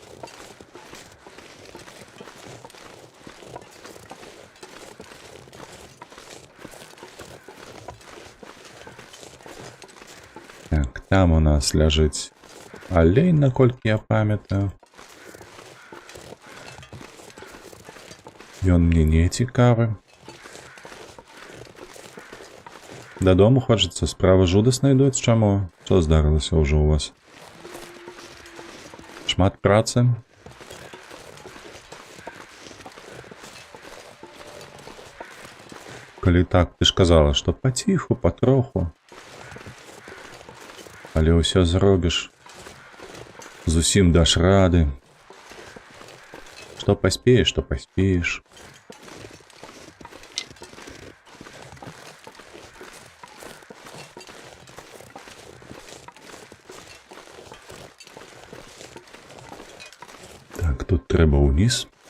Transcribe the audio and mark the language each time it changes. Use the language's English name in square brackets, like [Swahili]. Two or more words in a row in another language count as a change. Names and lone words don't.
[Belarusian] Так, там у нас ляжыць алей, наколькі я памятаю. Ён мне не цікавы. [Ukrainian] Додому хочеться? Справа жудасна йдуть? Чому? Що здарилося вже у вас? [Belarusian] Шмат праці? [Ukrainian] Коли так, ти ж казала, що потиху, потроху. [Belarusian] Але ўсё зробіш. Зусім даш рады. [Russian] Что поспеешь, то поспеешь. [Ukrainian] Так, тут треба униз.